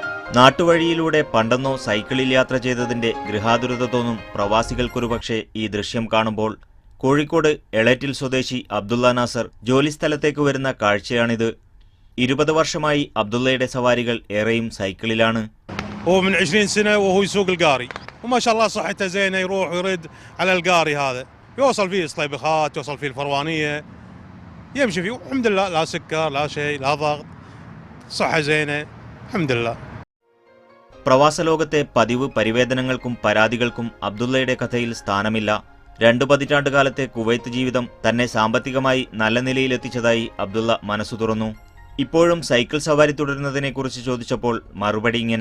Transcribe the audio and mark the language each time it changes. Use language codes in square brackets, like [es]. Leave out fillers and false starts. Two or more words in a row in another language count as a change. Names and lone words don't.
[ml] നാട്ടുവഴിയിലൂടെ പണ്ടെന്നോ സൈക്കിളിൽ യാത്ര ചെയ്തതിന്റെ ഗൃഹാതുരത തോന്നും പ്രവാസികൾക്കൊരുപക്ഷെ ഈ ദൃശ്യം കാണുമ്പോൾ. കോഴിക്കോട് എളേറ്റിൽ സ്വദേശി അബ്ദുള്ള നാസർ ജോലിസ്ഥലത്തേക്ക് വരുന്ന കാഴ്ചയാണിത്. 20 വർഷമായി അബ്ദുള്ളയുടെ സവാരികൾ ഏറെയും സൈക്കിളിലാണ്. [ar] هو من 20 سنة وهو يسوق القاري وما شاء الله صحته زينة يروح ويرد على القاري هذا يوصل فيه الصليبخات يوصل فيه الفروانية يمشي فيه الحمد لله لا سكر لا شيء لا ضغط صحة زينة الحمد لله. [ml] പ്രവാസ ലോകത്തെ പതിവ് പരിവേദനങ്ങൾക്കും പരാതികൾക്കും അബ്ദുള്ളയുടെ കഥയിൽ സ്ഥാനമില്ല. 2 പതിറ്റാണ്ടുകാലത്തെ കുവൈത്ത് ജീവിതം തന്നെ സാമ്പത്തികമായി നല്ല നിലയിലെത്തിച്ചതായി അബ്ദുള്ള മനസ്സു തുറന്നു. ഇപ്പോഴും സൈക്കിൾ സവാരി തുടരുന്നതിനെക്കുറിച്ച് ചോദിച്ചപ്പോൾ മറുപടി ഇങ്ങനെ: